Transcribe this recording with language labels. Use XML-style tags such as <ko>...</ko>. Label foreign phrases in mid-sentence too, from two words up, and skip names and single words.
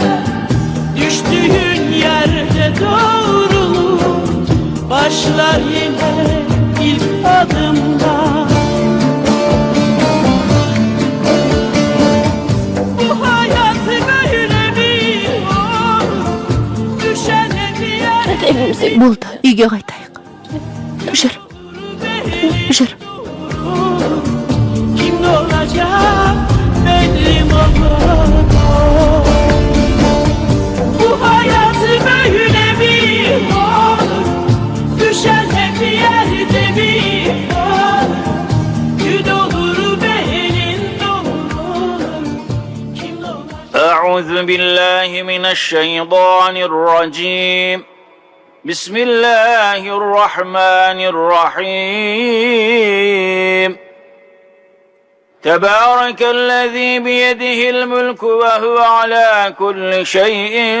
<tr>Düştüğün yerde doğrulur. Başlar yine ilk adımlar. Bu hayat böyle mi olur? Düşen hep yerde</tr> <kk>Болды, үйге қайтайық. Жүр, жүр.</kk> <tr>kim ne olacak benim olur. Bu hayat böyle mi olur? Düşen hep yerde mi kalır? Gün olur benim doğrulur. Kim ne olacak?</tr> <ar>أعوذ بالله من الشيطان الرجيم بسم الله الرحمن الرحيم تبارك الذي بيده الملك وهو على كل شيء</ar>